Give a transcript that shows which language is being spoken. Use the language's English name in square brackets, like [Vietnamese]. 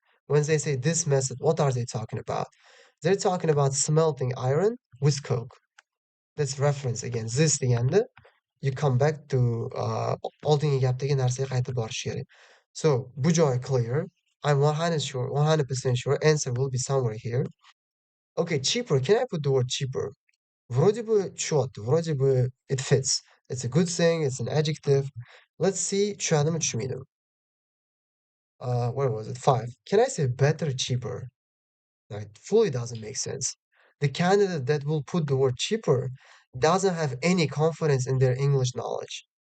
[English] When they say this method, what are they talking about? They're talking about smelting iron with coke. Let's reference again. This [Uzbek] deganda [English] you come back to [Uzbek] oldingi gapdagi narsaga qaytib borish kerak. [English] So, [Uzbek] bu joy [English] clear. I'm 100% sure answer will be somewhere here. Okay, cheaper. Can I put the word cheaper? [Russian] Вроде бы четко, вроде бы [English] it fits. It's a good thing, it's an adjective. Let's see, [Uzbek] tushunadimi tushunmaydimi. [English] Where was it? Five. Can I say better, cheaper? That fully doesn't make sense. The candidate that will put the word cheaper doesn't have any confidence in their English knowledge.